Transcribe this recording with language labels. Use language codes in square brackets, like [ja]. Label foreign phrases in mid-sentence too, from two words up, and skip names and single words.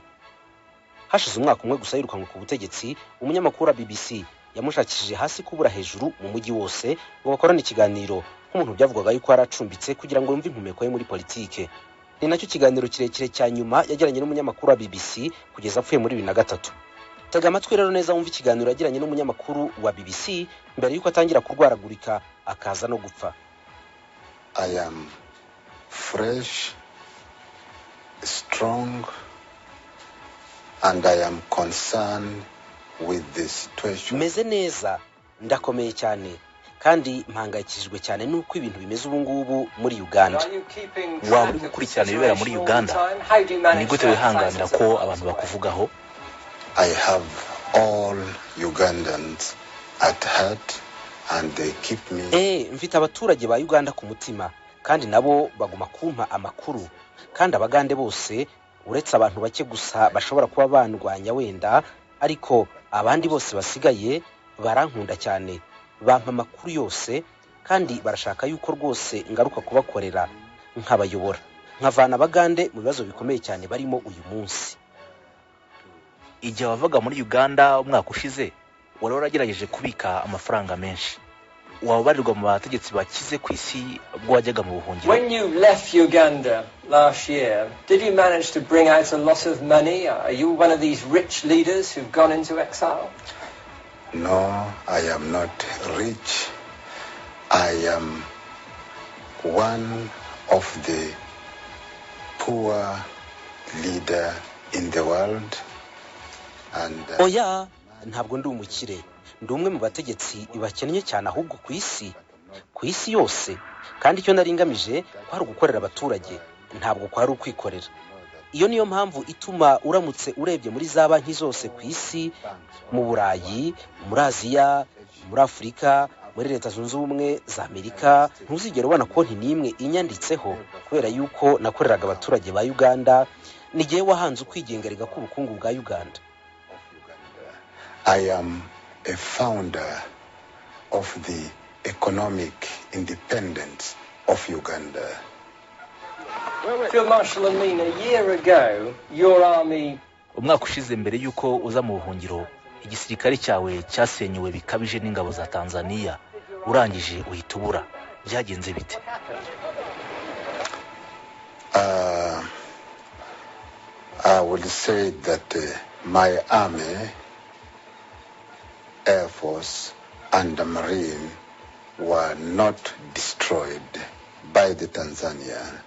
[rw] Hashize umwaka umwe gusa yirukanwe ku butegetsi, umunyamakuru wa BBC yamushakishije hasi kubura hejuru mu mujyi wose ngo bakorane ikiganiro nk'umuntu byavugaga yuko yaracumbitse kugira ngo yumve impumeko ye muri politike. Ni nacyo kiganiro kirekire cya nyuma yagiranye n'umunyamakuru wa BBC kugeza apfuye muri 2003. Tega amatwi rero neza wumva ikiganiro yagiranye n'umunyamakuru wa BBC mbere yuko atangira kurwaragurika akaza no gupfa. [en] I am fresh, strong, and I am concerned with the situation. [rw] Meze neza, ndakomeye cyane kandi mpangayikishijwe cyane nuko ibintu bimeze ubu ngubu muri Uganda. Waba uri gukurikirana ibibera muri Uganda? Ni gute wihanganira ko abantu bakuvugaho? [en] I have all Ugandans at heart and they keep me. [rw] Mfite abaturage ba Uganda ku mutima kandi nabo baguma kumpa amakuru, kandi abagande bose uretse abantu bake gusa bashobora kuba bandwanya wenda, ariko abandi bose basigaye barankunda cyane, bampa amakuru yose kandi barashaka yuko rwose ngaruka kubakorera nkabayobora, nkavana abagande mu bibazo bikomeye cyane barimo uyu munsi. Igihe wavaga muri Uganda umwaka ushize wari waragerageje kubika amafaranga menshi, wabarirwa mu bategetsi bakize ku isi ubwo wajyaga mu buhungiro. [en] When you left Uganda last year, did you manage to bring out a lot of money? Are you one of these rich leaders who've gone into exile? No, I am not rich. I am one of the poor leader in the world. And [rw] Oya, ntabwo ndi umukire. Ndi umwe mu bategetsi bakennye cyane ahubwo ku isi yose, kandi icyo naringamije kwari gukorera abaturage, ntabwo kwari ukwikorera. Iyo niyo mpamvu ituma uramutse urebye muri za banki zose ku isi, mu Burayi, muri Aziya, muri Afurika, muri Leta Zunze Ubumwe za Amerika, ntuzigera ubona konti n'imwe inyanditseho kubera yuko nakoreraga abaturage ba Uganda. Nigiye wahanze ukwigengerega k'ubukungu bwa Uganda. [en] I am a founder of the economic independence of Uganda. Field Marshal Amin, a year ago, your army... [rw] Umwaka ushize mbere yuko uza mu buhungiro, igisirikare cyawe cyasenyuwe bikabije n'ingabo za Tanzania, urangije uhita ubura. Byagenze bite? [en] I would say that my army, Air Force and the Marine were not destroyed by the Tanzania.